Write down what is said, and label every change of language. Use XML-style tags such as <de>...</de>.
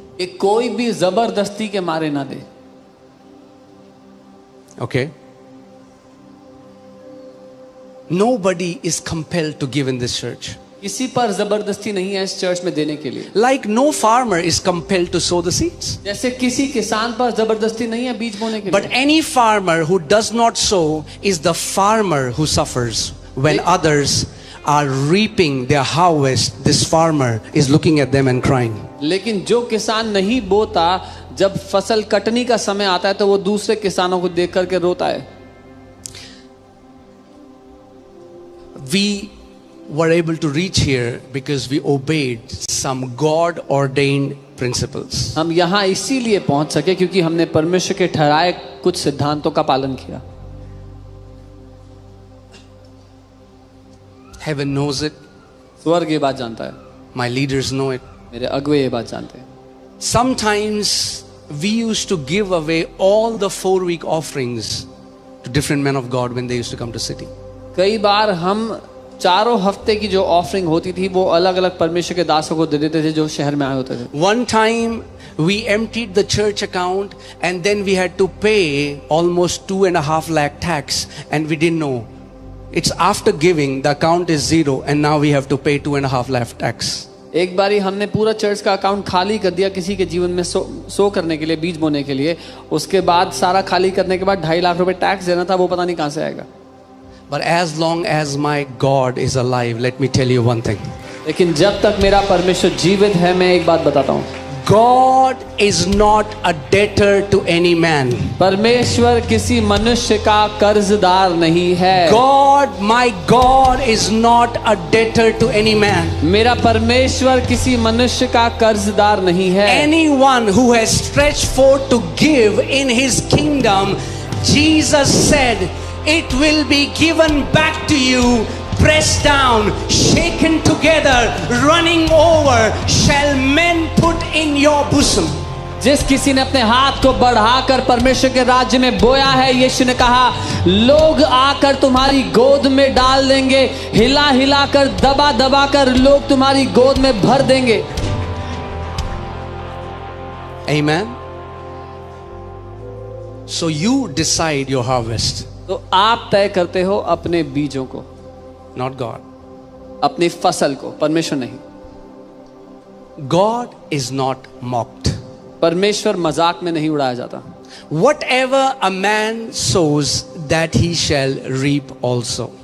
<hi>कि कोई भी जबरदस्ती के मारे ना दे.</hi> <en>Okay. Nobody is compelled to give in this church.</en> <hi>किसी पर जबरदस्ती नहीं है इस चर्च में देने के लिए.</hi> <en>Like no farmer is compelled to sow the seeds.</en> <hi>जैसे किसी किसान पर जबरदस्ती नहीं है बीज बोने के</hi> <en>But</en> <hi>लिए.</hi> <en>any farmer who does not sow is the farmer who suffers. When others are reaping their harvest, this farmer is looking at them and crying.</en> <hi>लेकिन जो किसान नहीं बोता, जब फसल कटनी का समय आता है तो वो दूसरे किसानों को देख करके रोता है.</hi> <en>We were able to reach here because we obeyed some God-ordained principles.</en> <hi>हम यहाँ इसीलिए पहुंच सके क्योंकि हमने परमेश्वर के ठहराए कुछ सिद्धांतों का पालन किया.</hi> <en>Heaven knows it.</en> <hi>स्वर्ग ये बात जानता है.</hi> <en>My leaders know it.</en> <hi>मेरे अगुवे ये बात जानते हैं.</hi> <en>Sometimes we used to give away all the 4-week offerings to different men of God when they used to come to city.</en> <hi>कई बार हम चारों हफ्ते की जो ऑफरिंग होती थी वो अलग अलग परमेश्वर के दासों को दे देते थे जो शहर में आए होते थे.</hi> <en>One time we emptied the church account and then we had to pay almost 2.5 lakh tax and we didn't know. It's after giving, the account is zero and now we have to pay 2.5 lakh tax.</en> <hi>एक बारी हमने पूरा church का account खाली कर दिया किसी के जीवन में सो करने के लिए, बीज बोने के लिए. उसके बाद सारा खाली करने के बाद 2.5 लाख रुपए टैक्स देना था, वो पता नहीं कहां से आएगा.</hi> <en>But as long as my God is alive, let me tell you one thing.</en> <hi>लेकिन जब तक मेरा परमेश्वर जीवित है, मैं एक बात बताता हूँ.</hi> <en>God is not a debtor to any man.</en> <hi>परमेश्वर किसी मनुष्य का कर्जदार नहीं है.</hi> <en>God, my God is not a debtor to any man.</en> <hi>मेरा परमेश्वर किसी मनुष्य का कर्जदार नहीं है.</hi> <en>Anyone who has stretched forth to give in his kingdom, Jesus said, it will be given back to you, pressed down, shaken together, running over, shall men put in your bosom.</en> <hi>जिस किसी ने अपने हाथ को बढ़ाकर परमेश्वर के राज्य में बोया है, यीशु ने कहा, लोग आकर तुम्हारी गोद में डाल देंगे, हिला हिला कर, दबा दबा कर लोग तुम्हारी गोद में भर देंगे.</hi> <en>Amen. So you decide your harvest,</en> <hi>तो आप तय करते हो अपने बीजों को,</hi> <en>not God.</en> <hi>अपनी फसल को, परमेश्वर नहीं.</hi> <en>God is not mocked.</en> <hi>परमेश्वर मजाक में नहीं उड़ाया जाता.</hi> <en>Whatever a man sows, that he shall reap also.</en>